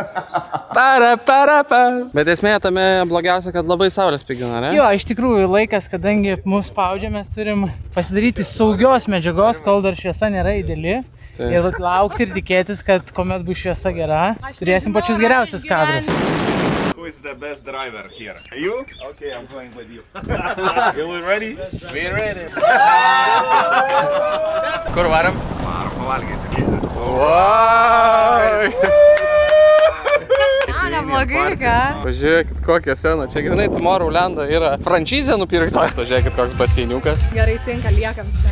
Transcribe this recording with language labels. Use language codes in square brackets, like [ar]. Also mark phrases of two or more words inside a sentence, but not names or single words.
[lt] Para. Bet esmė tame blogiausia, kad labai saulės pigina, ne? Jo, iš tikrųjų laikas, kadangi mus spaudžia, mes turim pasidaryti saugios medžiagos, kol dar šviesa nėra ideali. Ir laukti ir tikėtis, kad kuomet bus šviesa gera, turėsim pačius geriausius kadrus. [en] Who is the best driver here? You? Okay, I'm going with you. You ready? We ready. [lt] Kur varam? Varam pavalgyti. Neblogai, ką? Pažiūrėkit, kokią sceną. Čia grinai Tomorrowlando yra franšizė nupirkta. Pažiūrėkit, koks baseiniukas. Gerai tinka, liekam čia.